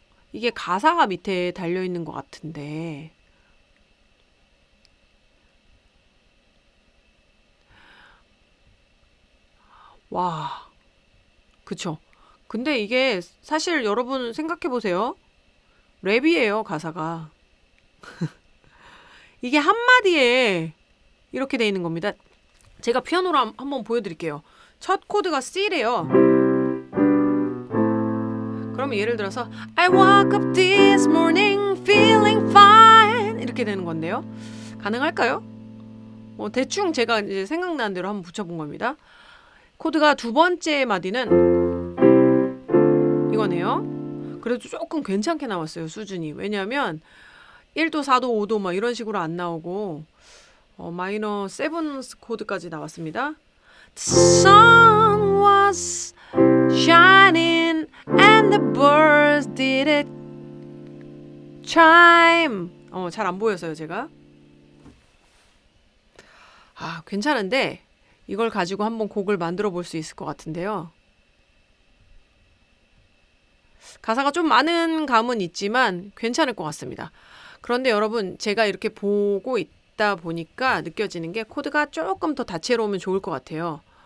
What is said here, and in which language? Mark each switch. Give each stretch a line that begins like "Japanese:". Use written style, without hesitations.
Korean: 이게 가사가 밑에 달려 있는 것 같은데 와, 그쵸? 근데 이게 사실 여러분 생각해 보세요. 랩이에요, 가사가. 이게 한마디에 이렇게 돼 있는 겁니다. 제가 피아노로 한번 보여드릴게요. 첫 코드가 C래요.
English: 그러면 예를 들어서 I woke up this morning feeling fine
Korean: 이렇게 되는 건데요. 가능할까요? 대충 제가 이제 생각나는 대로 한번 붙여본 겁니다. 코드가 두 번째 마디는 이거네요. 그래도 조금 괜찮게 나왔어요, 수준이. 왜냐하면 1도, 4도, 5도 막 이런 식으로 안 나오고 마이너 7 코드까지 나왔습니다.
English: The sun was shining and the birds did it chime.
Korean: 잘 안 보여서요, 제가. 괜찮은데 이걸 가지고 한번 곡을 만들어 볼 수 있을 것 같은데요. 가사가 좀 많은 감은 있지만 괜찮을 것 같습니다. 그런데 여러분, 제가 이렇게 보고 있다 보니까 느껴지는 게 코드가 조금 더 다채로우면 좋을 것 같아요.